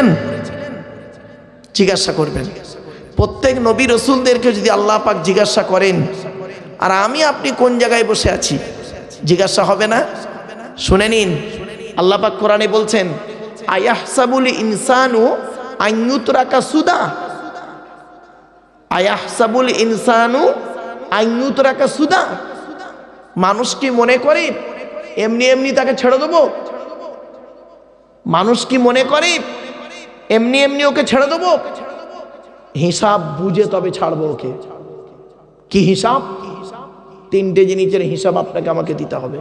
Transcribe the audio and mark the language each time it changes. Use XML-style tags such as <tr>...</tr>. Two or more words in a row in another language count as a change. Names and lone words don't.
<bn>জিজ্ঞাসা করবেন। প্রত্যেক নবী রসুলদেরকে যদি আল্লাহ পাক জিজ্ঞাসা করেন, আর আমি আপনি কোন জায়গায় বসে আছি, জিজ্ঞাসা হবে না? শুনে নিন, আল্লাহ পাক কোরআনে বলছেন,</bn> <ar>أيحسب الإنسان أن يترك سدى. أيحسب الإنسان أن يترك سدى.</ar> <bn>মানুষ কি মনে করে এমনি এমনি তাকে ছেড়ে দেবো? মানুষ কি মনে করে এমনি এমনি ওকে ছেড়ে দেবো? হিসাব বুঝে তবে ছাড়বো ওকে। কি হিসাব? 3টে জিনিসের হিসাব আপনাকে আমাকে দিতে হবে।</bn>